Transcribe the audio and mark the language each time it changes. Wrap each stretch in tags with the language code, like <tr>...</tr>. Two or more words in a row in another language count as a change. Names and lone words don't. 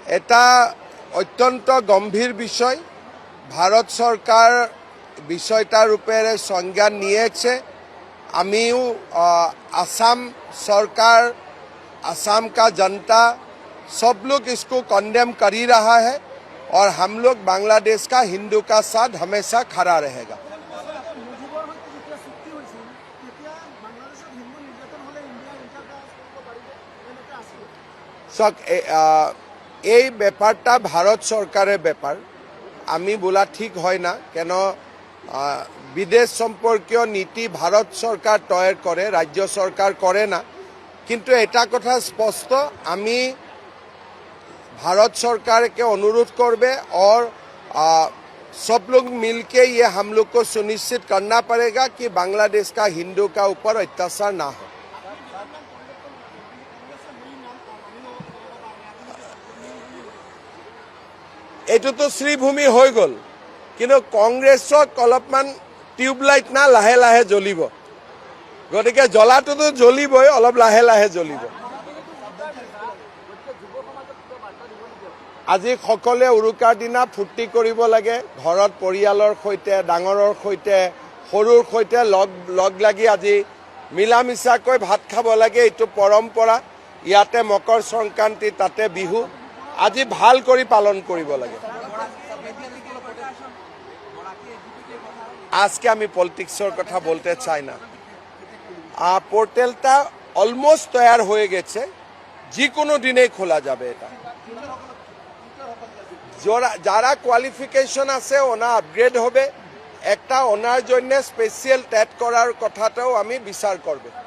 <bn>এটা অত্যন্ত গম্ভীর বিষয়। ভারত সরকার বিষয়টার উপরে সংজ্ঞা নিয়েছে।</bn> <hi>আমিও आसाम सरकार, आसाम का जनता सब लोग इसको कंडेम कर ही रहा है और हम लोग बांग्लादेश का हिंदू का साथ हमेशा खड़ा रहेगा।</hi> <bn>এই ব্যাপারটা ভারত সরকারের ব্যাপার, আমি বলা ঠিক হয় না, কেন বিদেশ সম্পর্কীয় নীতি ভারত সরকার তৈরি করে, রাজ্য সরকার করে না। কিন্তু এটা কথা স্পষ্ট, আমি</bn> <hi>भारत सरकार के अनुरोध करबे और सब लोग मिलके ये हम लोग को सुनिश्चित करना पड़ेगा कि बांग्लादेश का हिंदू का ऊपर अत्याचार ना हो।</hi> <as>এটু তো শ্ৰীভূমি হ' গল, কিন্তু কংগ্ৰেছক অলপমান টিউবলাইট না লাহে লাহে জ্বলিব, গতিকে জ্বলাতো তো জ্বলিবই, অলপ লাহে লাহে জ্বলিব। আজি সকলে উৰুকাৰ দিনা ফূৰ্তি কৰিব লাগে, ঘৰত পৰিয়ালৰ সৈতে, ডাঙৰৰ সৈতে, সৰুৰ সৈতে লগ লাগি আজি মিলা মিছাকৈ ভাত খাব লাগে। এইটো পৰম্পৰা। ইয়াতে মকৰ সংক্ৰান্তি, তাতে বিহু, আজি ভাল কৰি পালন কৰিব লাগে।</as> <bn>আজকে আমি পলিটিক্সের কথা বলতে চাই না। পোর্টালটা অলমোস্ট তৈয়ার হয়ে গেছে, যে কোনো দিনেই খোলা যাবে। এটা যারা কোয়ালিফিকেশন আছে ওনা আপগ্রেড হবে, একটা ওনার জন্য</bn> <en>special TET</en> <bn>করার কথাটাও আমি বিচার করব।</bn>